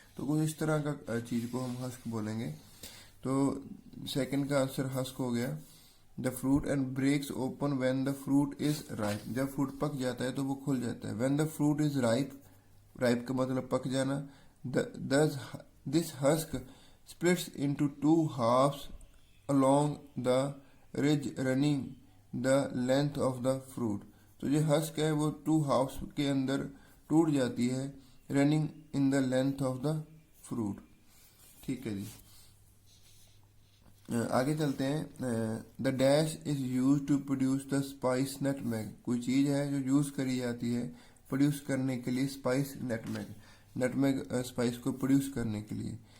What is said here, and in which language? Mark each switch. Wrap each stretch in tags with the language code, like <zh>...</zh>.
<hi>तो कुछ इस तरह का चीज को हम हस्क बोलेंगे। तो सेकंड का आंसर हस्क हो गया।</hi> <en>the fruit and breaks open when the fruit is ripe,</en> <hi>जब फ्रूट पक जाता है</hi> <en>तो वो खुल जाता है। When the fruit is ripe,</en> <hi>ripe का मतलब पक जाना।</hi> <en>This husk splits into two halves along the ridge running the length of the fruit।</en> <hi>तो ये हस्क है वो टू हाफ्स के अंदर टूट जाती है,</hi> <en>Running in the length of the fruit.</en> <hi>ठीक है जी, आगे चलते हैं।</hi> <en>the dash is use to produce the spice nutmeg,</en> <hi>कोई चीज है जो यूज करी जाती है प्रोड्यूस करने के लिए स्पाइस नटमेग, नटमेग स्पाइस को प्रोड्यूस करने के लिए।</hi>